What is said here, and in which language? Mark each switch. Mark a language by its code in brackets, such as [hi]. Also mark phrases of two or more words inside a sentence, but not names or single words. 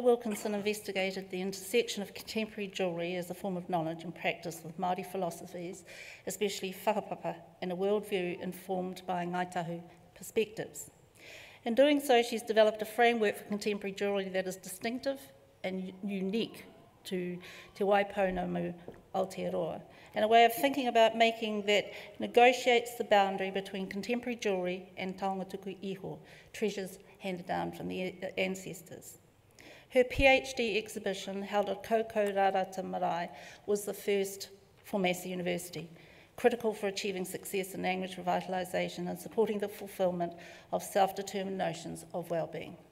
[en] Wilkinson investigated the intersection of contemporary jewellery as a form of knowledge and practice with Māori philosophies, especially whakapapa, and a worldview informed by Ngaitahu perspectives. In doing so, she's developed a framework for contemporary jewellery that is distinctive and unique to Te Waipounamu Aotearoa, and a way of thinking about making that negotiates the boundary between contemporary jewellery and [mi] taonga tuku iho, [en] treasures handed down from the ancestors. Her PhD exhibition, held at Koko Rarata Marae, was the first for Massey University, critical for achieving success in language revitalisation and supporting the fulfilment of self-determined notions of well-being.